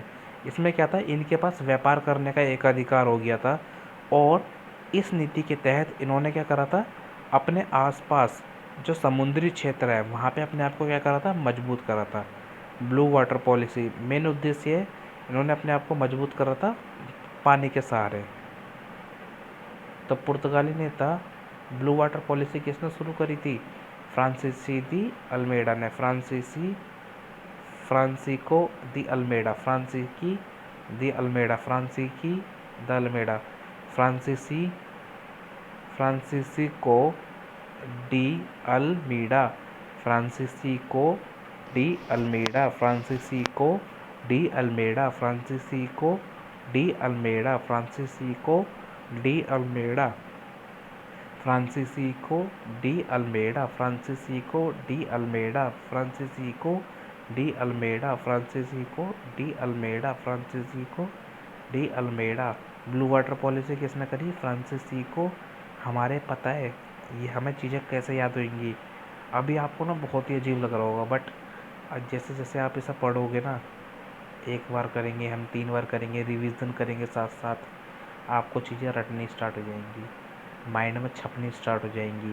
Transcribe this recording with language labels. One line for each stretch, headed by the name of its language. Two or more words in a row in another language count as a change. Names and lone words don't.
Hindi: इसमें क्या था, इनके पास व्यापार करने का एक अधिकार हो गया था और इस नीति के तहत इन्होंने क्या करा था, अपने आसपास जो समुद्री क्षेत्र है वहाँ पे अपने आप को क्या करा था, मजबूत करा था।
English: blue water policy
Hindi: मेन उद्देश्य है, इन्होंने अपने आप को मजबूत करा था पानी के सहारे। तो पुर्तगाली नेता
English: blue water policy
Hindi: किसने शुरू करी थी? फ्रांसीसी दी अल्मेडा ने, फ्रांसिको दी अल्मेडा, फ्रांसीसी दी अल्मेडा, फ्रांसीसी द अल्मेडा, फ्रांसिसिको डी अल्मीडा, फ्रांसिसिको डी अल्मेडा, फ्रांसिसिको डी अल्मेडा, फ्रांसिसिको डी अल्मेडा, फ्रांसिसिको डी अल्मेडा, फ्रांसिसिको डी अल्मेडा, फ्रांसिसिको डी अल्मेडा, फ्रांसिसिको डी अल्मेडा, फ्रांसिसिको डी अल्मेडा, फ्रांसिसिको डी अल्मेडा।
English: blue water policy
Hindi: किसने करी? फ्रांसिसिको। हमारे पता है ये हमें चीज़ें कैसे याद होंगी, अभी आपको ना बहुत ही अजीब लग रहा होगा, बट जैसे जैसे आप इसे पढ़ोगे ना, एक बार करेंगे हम, 3 बार करेंगे, रिवीजन करेंगे साथ साथ, आपको चीज़ें रटनी स्टार्ट हो जाएंगी, माइंड में छपनी स्टार्ट हो जाएंगी।